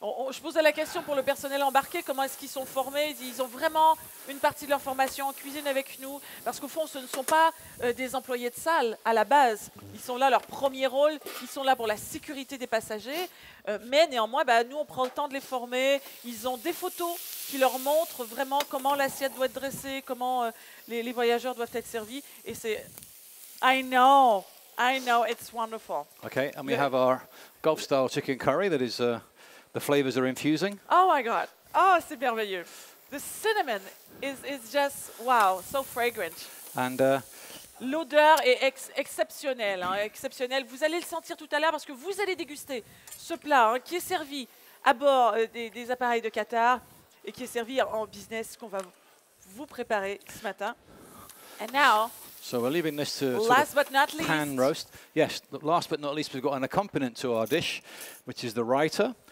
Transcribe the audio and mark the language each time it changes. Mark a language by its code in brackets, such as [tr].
[fr] Je posais la question pour le personnel embarqué, comment est-ce qu'ils sont formés? Ils ont vraiment une partie de leur formation en cuisine avec nous, parce qu'au fond, ce ne sont pas des employés de salle à la base. Ils sont là, leur premier rôle, ils sont là pour la sécurité des passagers, mais néanmoins, nous, on prend le temps de les former. Ils ont des photos qui leur montrent vraiment comment l'assiette doit être dressée, comment les voyageurs doivent être servis, et c'est... [en] I know, it's wonderful. Okay, and we have our Gulf style chicken curry that is. The flavors are infusing. Oh my God. Oh, [fr] c'est merveilleux. [en] The cinnamon is just, wow, so fragrant. And [fr] L'odeur est exceptionnelle, hein, exceptionnelle. Vous allez le sentir tout à l'heure parce que vous allez déguster ce plat hein, qui est servi à bord des appareils de Qatar et qui est servi en business qu'on va vous préparer ce matin. [en] And now, so we're leaving this to last but not least, pan roast. Yes, last but not least, we've got an accompaniment to our dish, which is the raita.